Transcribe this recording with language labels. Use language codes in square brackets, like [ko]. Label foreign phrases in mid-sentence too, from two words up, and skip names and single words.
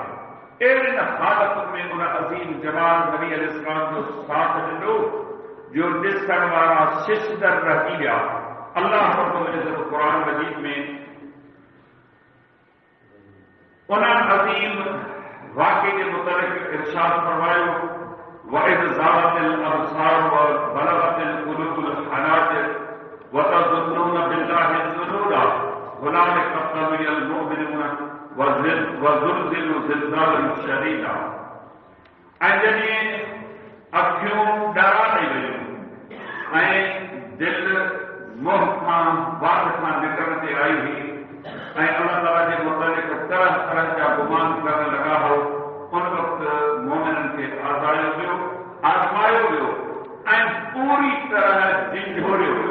[sd] अहिड़िन हालतुनि में उन अज़ीम जमाल नबी अलैहिस्सलाम जो साथ ॾिनो जो ॾिसण वारा शिशदर रहिजी विया। अल्लाह [ar] रब्बुल इज़्ज़त [sd] क़ुरान मजीद में उन अज़ीम वाक़े जे मुतलिक़ इरशाद फरमायो [ar] وإذ زاغت الأبصار وبلغت القلوب الحناجر وتظنون بالله الظنونا هنالك ابتلي المؤمنون وزلزلوا زلزالا شديدا. [sd] ऐं जॾहिं अखियूं डरा ॾेई वयूं ऐं दिलि मुंह खां वात खां निकिरण ते आई हुई ऐं अल्लाह ताला जे मुतलिक़ तरह तरह जा गुमान करण लॻा हो, उन वक़्तु मोमिननि खे आज़मायो वियो ऐं पूरी तरह झिंझोरियो वियो।